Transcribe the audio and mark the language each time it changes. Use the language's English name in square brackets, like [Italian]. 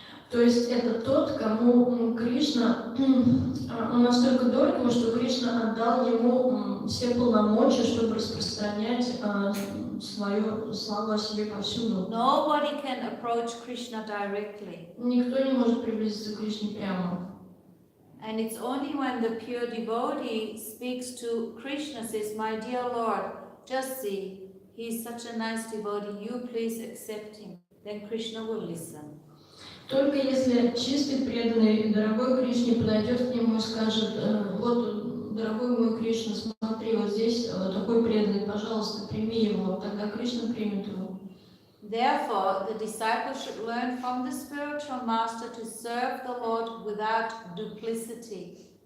[Russian] То есть это тот, кому Кришна, он настолько дорог ему, что Кришна отдал ему все полномочия, чтобы распространять свою славу о себе повсюду. [English] Nobody can approach Krishna directly. [Russian] Никто не может приблизиться к Кришне прямо. [English] And it's only when the pure devotee speaks to Krishna, says, "My dear Lord, just see, he's such a nice devotee, you please accept him." Then Krishna will listen. [Russian] Только если чистый, преданный, дорогой Кришне подойдет к нему и скажет: вот, дорогой мой Кришна, смотри, вот здесь такой преданный, пожалуйста, прими его, тогда Кришна примет его. [English] Therefore, the disciple should learn from the spiritual master to serve the Lord without duplicity.